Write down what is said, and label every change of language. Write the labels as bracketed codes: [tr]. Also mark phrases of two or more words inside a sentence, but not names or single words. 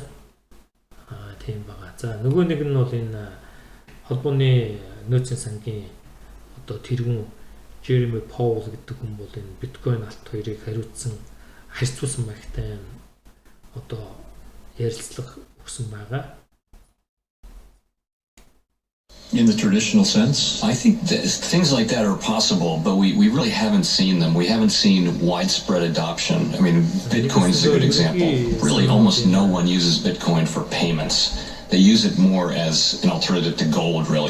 [mn] Тийм байгаа. За нөгөө нэг нь бол энэ холбооны нөөцийн сангийн одоо тэргүүн Jeremy Powell гэдэг хүн бол энэ биткойн алт хоёрыг харьцуулсан багтай одоо ярилцлага өгсөн байгаа. [en] In the traditional sense, I think things like that are possible, but we really haven't seen them. We haven't seen widespread adoption. I mean, Bitcoin is a good example. Really, almost no one uses Bitcoin for payments. They use it more as an alternative to gold, really.